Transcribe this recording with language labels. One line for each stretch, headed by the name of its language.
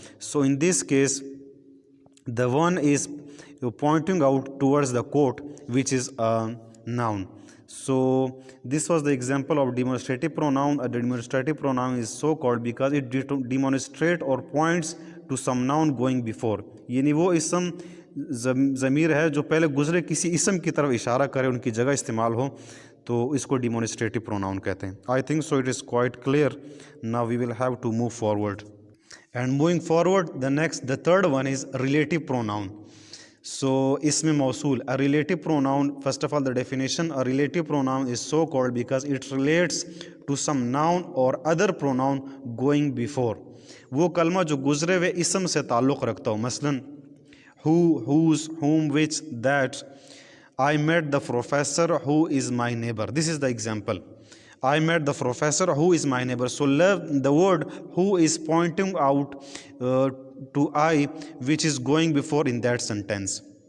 English: So in this case, the one is pointing out towards the coat, which is a noun. So this was the example of demonstrative pronoun. A demonstrative pronoun is so called because it demonstrates or points to some noun going before.
Urdu: یعنی وہ اسم ضمیر ہے جو پہلے گزرے کسی اسم کی طرف اشارہ کرے، ان کی جگہ استعمال ہو، تو اس کو ڈیمونسٹریٹو پروناؤن کہتے ہیں.
English: I think so it is quite clear. Now we will have to move forward. And moving forward the third one is relative pronoun. So اسم موصول, a relative pronoun, first of all the definition, a relative pronoun is so called because it relates to some noun or other pronoun going before.
Urdu: وہ کلمہ جو گزرے ہوئے اسم سے تعلق رکھتا ہو.
English: مثلاً who, whose, whom, which, that. I met the professor who is my neighbor. This is the example. I met the professor who is my neighbor. So the word who is pointing out to I, which is going before in that sentence.